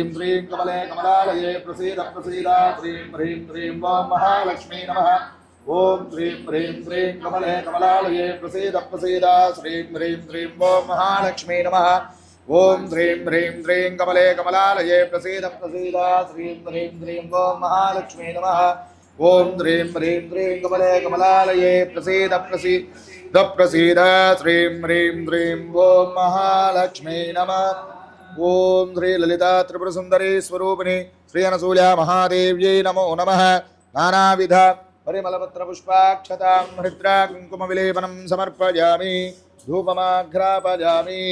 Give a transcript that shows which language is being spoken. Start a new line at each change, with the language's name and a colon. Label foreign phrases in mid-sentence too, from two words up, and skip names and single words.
Sanskrit: శ్రీం కమలే కమలాలయే ప్రసీద ప్రసీద శ్రీం హ్రీం శ్రీం ఓం మహాలక్ష్మీ నమః ఓం శ్రీం హ్రీం శ్రీం కమలే కమలాలయే ప్రసీద ప్రసీద శ్రీం హ్రీం శ్రీం ఓం మహాలక్ష్మీ నమః ఓం శ్రీం హ్రీం శ్రీం కమలే కమలాలయే ప్రసీద ప్రసీద శ్రీం హ్రీం శ్రీం ఓం మహాలక్ష్మీ నమః ఓం శ్రీం హ్రీం శ్రీం కమలే కమలాలయే ప్రసీద ప్రసీద प्रसीद श्रीं ह्रीं श्रीं ॐ महालक्ष्मी नमः। ओम श्री ललिता त्रिपुर सुंदरी स्वरूपिणी श्री अनसूया महादेव्यै नमो नमः। नानाविध परिमलपत्र पुष्पाक्षतां हरिद्रा कुंकुम विलेपनं समर्पयामि धूपमाघ्रापयामि।